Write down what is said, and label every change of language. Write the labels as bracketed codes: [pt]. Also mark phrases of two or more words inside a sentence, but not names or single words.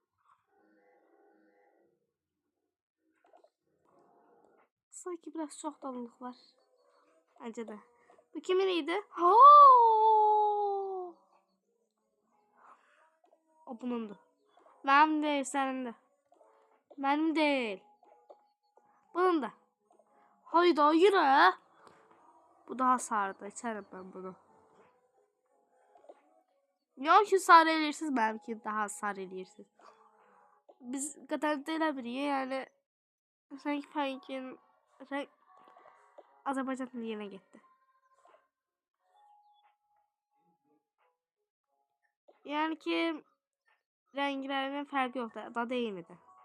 [az] Sanki biraz çox dalılıq var. [tr] Bence de. Bu kimin idi? O bunundu. [az] Mənim deyil, sənindir. Mənim deyil. [tr] Bunun da. Hayda, yürü. Bu daha sardı. İçerim ben bunu. Yok ki sarı eləyirsiniz, benimki daha sarı eləyirsiniz. [az] Biz qədər də elə bilirik, yəni rəng pəngin Azərbaycan dilinə getdi. Yəni ki rənglərinin fərqi yoxdur, dadı eynidir.